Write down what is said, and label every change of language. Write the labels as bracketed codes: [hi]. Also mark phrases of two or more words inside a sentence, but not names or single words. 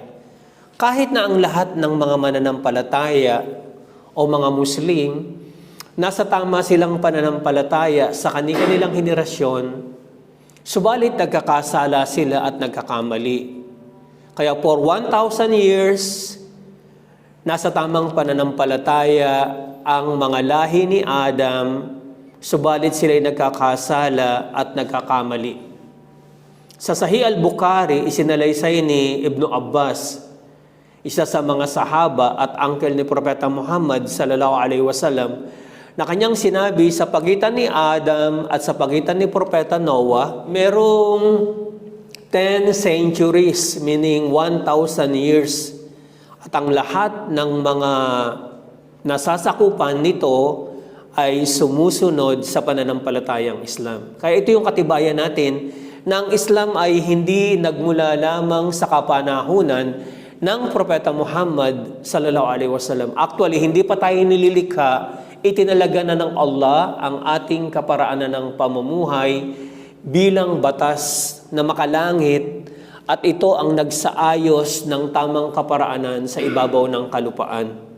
[tl] Kahit na ang lahat ng mga mananampalataya o mga Muslim, nasa tama silang pananampalataya sa kanilang henerasyon, subalit nagkakasala sila at nagkakamali. Kaya [en] for 1,000 years, [tl] nasa tamang pananampalataya ang mga lahi ni Adam, subalit sila'y nagkakasala at nagkakamali. Sa Sahih al-Bukhari, isinalaysay ni Ibn Abbas, isa sa mga sahaba at uncle ni Propeta Muhammad [ar] صلى الله عليه وسلم, [tl] na kanyang sinabi sa pagitan ni Adam at sa pagitan ni Propeta Noah, merong [en] 10 centuries, meaning 1,000 years. [tl] At ang lahat ng mga nasasakupan nito ay sumusunod sa pananampalatayang Islam. Kaya ito yung katibayan natin na ang Islam ay hindi nagmula lamang sa kapanahunan ng Propeta Muhammad [ar] صلى الله عليه وسلم. [tl] Actually, hindi pa tayo nililikha, itinalaga na ng Allah ang ating kaparaanan ng pamumuhay bilang batas na makalangit at ito ang nagsaayos ng tamang kaparaanan sa ibabaw ng kalupaan.